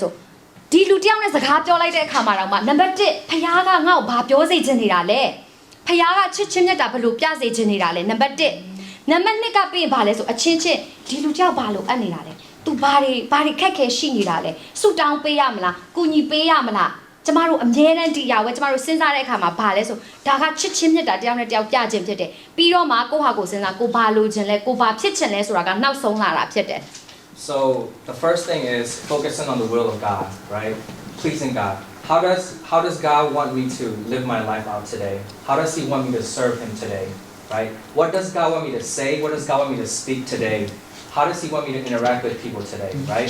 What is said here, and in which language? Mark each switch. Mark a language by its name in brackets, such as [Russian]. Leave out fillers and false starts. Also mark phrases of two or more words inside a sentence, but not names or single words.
[Burmese] ဆိုဒီလူတယောက်နဲ့စကားပြောလိုက်တဲ့အခါမှာတော့နံပါတ်1ဖခင်ကငါ့ကိုဘာပြောစေချင်နေတာလဲဖခင်ကချစ်ချင်းမြတ်တာဘယ်လိုပြစေချင်နေတာလဲနံပါတ်1နံပါတ်2ကပြီးရင်ဘာလဲဆိုအချင်းချင်းဒီလူတယောက်ဘာလိုအပ်နေတာလဲ तू ဘာတွေခက်ခဲရှိနေတာလဲဆူတောင်းပေးရမလားကူညီပေးရမလားကျမတို့အမြဲတမ်းဒီအရာကိုကျမတို့စဉ်းစားတဲ့အခါမှာဘာလဲဆိုဒါကချစ်ချင်းမြတ်တာတယောက်နဲ့တယောက်ပြခြင်းဖြစ်တယ်ပြီးတော့မှကိုယ့်ဟာကိုယ်စဉ်းစားကိုဘာလိုချင်လဲကိုဘာဖြစ်ချင်လဲဆိုတာကနောက်ဆုံးလာတာဖြစ်တယ် [English] So the first thing is focusing on the will of God, right? Pleasing God. How does God want me to live my life out today? How does He want me to serve Him today, right? What does God want me to say? What does God want me to speak today? How does He want me to interact with people today, right?